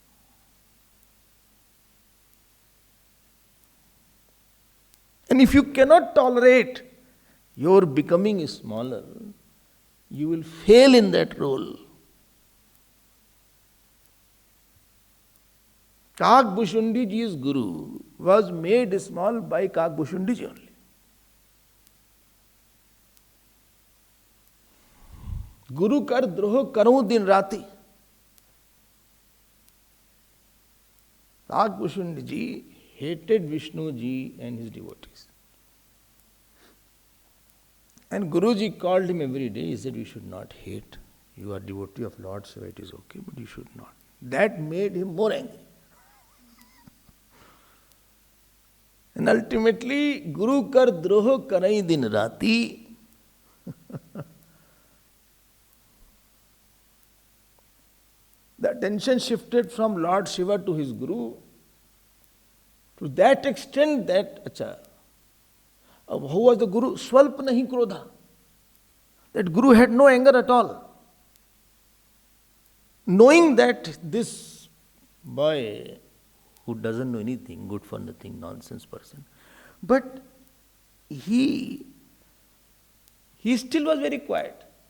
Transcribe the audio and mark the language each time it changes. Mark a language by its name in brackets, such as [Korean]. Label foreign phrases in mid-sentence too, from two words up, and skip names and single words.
[English] And if you cannot tolerate your becoming smaller, you will fail in that role. Kakbhushundi ji's guru was made small by Kakbhushundi ji only. [Awadhi] गुरु कर द्रोह करु दिन राती. [English] Kakbhushundi ji hated Vishnu ji and his devotees. And Guruji called him every day. He said, you should not hate. You are devotee of Lord Shiva, it is okay, but you should not. That made him more angry. And ultimately, [Awadhi] गुरु कर द्रोह करै दिन राती. [English] The attention shifted from Lord Shiva to his Guru to that extent that, how was the Guru? [Awadhi] स्वल्प नहीं क्रोधा. [English] That Guru had no anger at all. Knowing that this boy who doesn't know anything, good for nothing, nonsense person, but he still was very quiet.